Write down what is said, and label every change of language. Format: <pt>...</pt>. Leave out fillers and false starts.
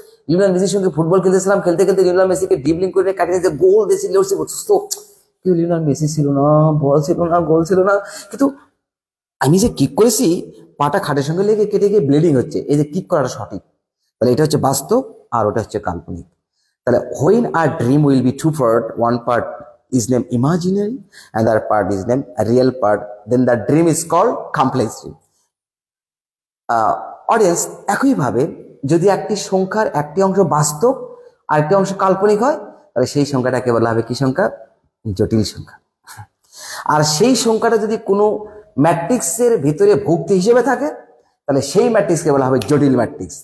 <bn>Lionel মেসির সঙ্গে football খেলতেছিলাম, খেলতে খেলতে লিওনেল মেসিকে ডিবলিং করে কাটিয়ে যে গোল দিয়েছি, কেউ লিওনেল মেসি ছিল না, বল ছিল না, গোল ছিল না, কিন্তু আমি যে কিক করেছি পাটা খাটের সঙ্গে লেগে কেটে গিয়ে ব্লিডিং হচ্ছে, এই যে কিক করাটা সঠিক। তাহলে এটা হচ্ছে বাস্তব আর ওটা হচ্ছে কাল্পনিক। তাহলে</bn> <en>when a dream will be two part, one part is named imaginary, another part is named a real part, then the dream is called complex dream.</en> <bn>Audience, একইভাবে যদি একটি সংখ্যার একটি অংশ বাস্তব আর একটি অংশ কাল্পনিক হয়, তাহলে সেই সংখ্যাটাকে বলা হবে কি সংখ্যা? জটিল সংখ্যা। আর সেই সংখ্যাটা যদি কোনো ম্যাট্রিক্সের ভিতরে ভুক্তি হিসেবে থাকে, তাহলে সেই ম্যাট্রিক্সকে বলা হবে জটিল ম্যাট্রিক্স।</bn>